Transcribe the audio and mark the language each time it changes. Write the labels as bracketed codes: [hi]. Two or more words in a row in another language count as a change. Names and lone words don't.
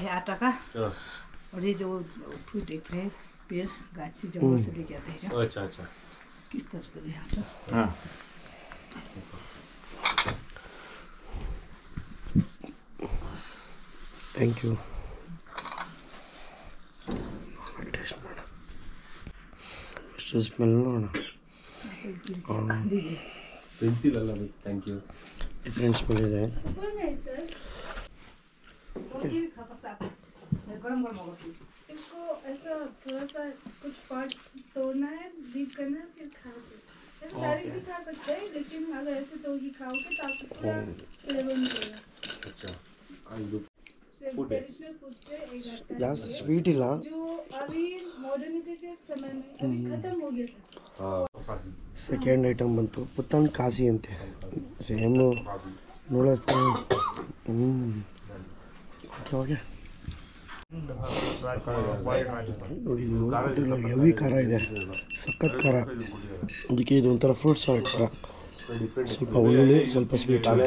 [en] thank you. [kn] ಟೇಸ್ಟ್ ಮಾಡ, [en] first smell [kn] ನೋಡೋಣ. ಪೆನ್ಸಿಲ್ ಅಲ್ಲ, [en] thank you. different smell [kn] ಇದೆ. [hi] इसको ऐसा थोड़ा सा कुछ पार्ट तोड़ना है, बीट करना है, फिर खा सकते हैं। डायरेक्ट भी खा सकते हैं, लेकिन अगर ऐसे तोड़ के खाओगे तो आपको पूरा फ्लेवर मिलेगा। अच्छा, [en] traditional food [hi] से एक आता है [kn] ಜಾಸ್ತಿ ಸ್ವೀಟ್ ಇಲ್ಲ, [hi] जो अभी मॉडर्निटी के समय में अभी खत्म हो गया था। [en] second item [kn] ಬಂತು ಪುತ್ತನ್ ಕಾಸಿ ಅಂತೆ. [en] same noodles. [kn] ಓಕೆ ನೋಡಿ, ಹೆವಿ ಖಾರ ಇದೆ, ಸಖತ್ ಖಾರ. ಅದಕ್ಕೆ ಇದು ಒಂಥರ [en] fruit salt [kn] ಥರ, ಸ್ವಲ್ಪ ಹುಳಿ, ಸ್ವಲ್ಪ ಸ್ವೀಟ್.